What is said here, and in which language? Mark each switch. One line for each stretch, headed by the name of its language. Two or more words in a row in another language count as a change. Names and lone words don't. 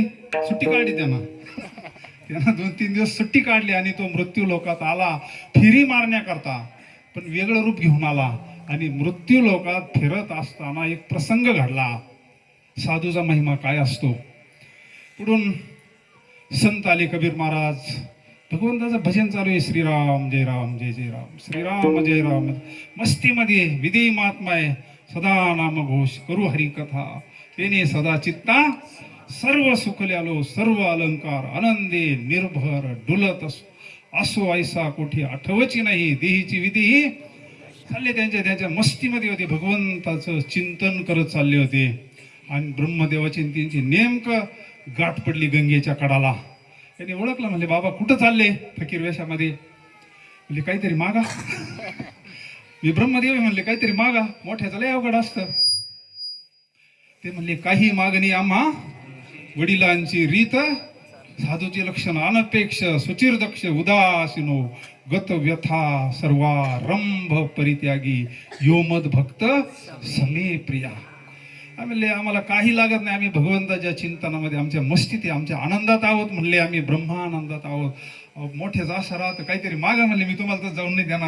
Marathi: सुट्टी काढली त्यानं 2-3 दिवस सुट्टी काढली आणि तो मृत्यू लोकात आला फिरी मारण्याकरता. पण वेगळं रूप घेऊन आला आणि मृत्यू लोकात फिरत असताना एक प्रसंग घडला. साधूचा महिमा काय असतो. पुढून संत आले. कबीर महाराज भगवंताचं भजन चालू आहे. श्रीराम जय राम जय जय राम, श्रीराम जय राम. मस्तीमध्ये विधी महात्माय सदा नाम घोष करू हरी कथा. तेने सदा चित्ता सर्व सुखल्यालो, सर्व अलंकार आनंदे निर्भर डुलत असो ऐसा कोठे आठवची नाही. देहीची विधी चालले त्यांच्या मस्तीमध्ये होते. भगवंताचं चिंतन करत चालले होते आणि ब्रह्मदेवाची त्यांची नेमकं गाठ पडली गंगेच्या कडाला. त्यांनी ओळखलं. म्हणले बाबा कुठं चालले फकीर वेशामध्ये. म्हणजे काहीतरी मागा. मी ब्रह्मदेव म्हणले काहीतरी मागा. मोठ्याचं लय अवघड असतं. ते म्हणले काही मागणी आम्हा वडिलांची रीत. साधूचे लक्षण
Sanskrit: अनपेक्ष सुचिर दक्ष उदासीनो गत व्यथा सर्वारंभ परित्यागी योमद भक्त समे प्रिया.
Marathi: म्हणले आम्हाला काही लागत नाही. आम्ही भगवंताच्या चिंतनामध्ये आमच्या मस्तीत आहे, आमच्या आनंदात आहोत. म्हणले आम्ही ब्रह्मानंदात आहोत. मोठेच असं राहतं काहीतरी मागा. म्हणले मी तुम्हाला तर जाऊन नाही देणार.